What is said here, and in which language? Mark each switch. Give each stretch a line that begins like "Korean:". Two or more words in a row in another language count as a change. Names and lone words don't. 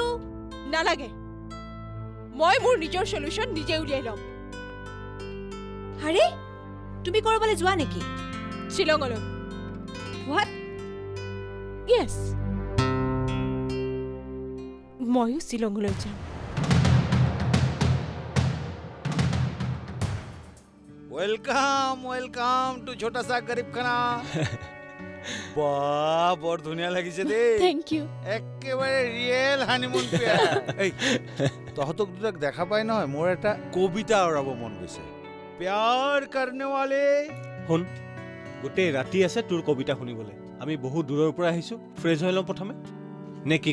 Assamese: নালাগে মই মোৰ নিজৰ সলিউশন নিজে উলিয়াই ল'ম আৰে তুমি কৰবালৈ যোৱা নেকি শ্বিলঙলৈ হোৱাট য়েছ ময়ো শ্বিলঙলৈ যাম
English: welcome welcome to
Hindi: छोटा सा गरीब खाना
Assamese: বাহ বৰ ধুনীয়া লাগিছে দেই
English: thank you
Assamese: একেবাৰে
English: real honeymoon pair
Assamese: এই তহঁতক দুটাক দেখা পাই নহয় মোৰ এটা কবিতা আওৰাব মন গৈছে
Hindi: प्यार करने वाले
Assamese: শুন গোটেই ৰাতি আছে তোৰ কবিতা শুনিবলৈ আমি বহুত দূৰৰ পৰা আহিছো ফ্ৰেছ হৈ লওঁ প্ৰথমে নে কি